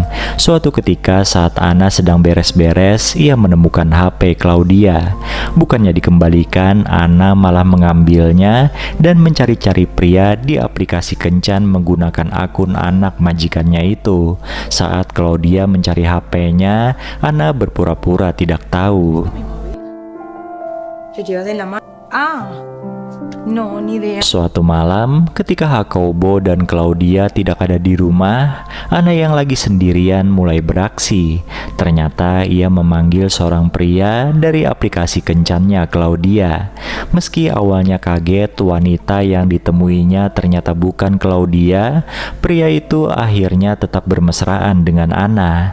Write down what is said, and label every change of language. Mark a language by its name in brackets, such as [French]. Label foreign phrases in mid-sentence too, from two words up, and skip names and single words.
[Indonesian] Suatu ketika saat Ana sedang beres-beres, ia menemukan HP Claudia. Bukannya dikembalikan, Ana malah mengambilnya dan mencari-cari pria di aplikasi kencan menggunakan akun anak majikannya itu. Saat Claudia mencari HP-nya, Ana berpura-pura tidak tahu. [Spanish] No, ni idea. [Indonesian] Suatu malam, ketika Jacobo dan Claudia tidak ada di rumah, Ana yang lagi sendirian mulai beraksi. Ternyata ia memanggil seorang pria dari aplikasi kencannya Claudia. Meski awalnya kaget wanita yang ditemuinya ternyata bukan Claudia, pria itu akhirnya tetap bermesraan dengan Ana.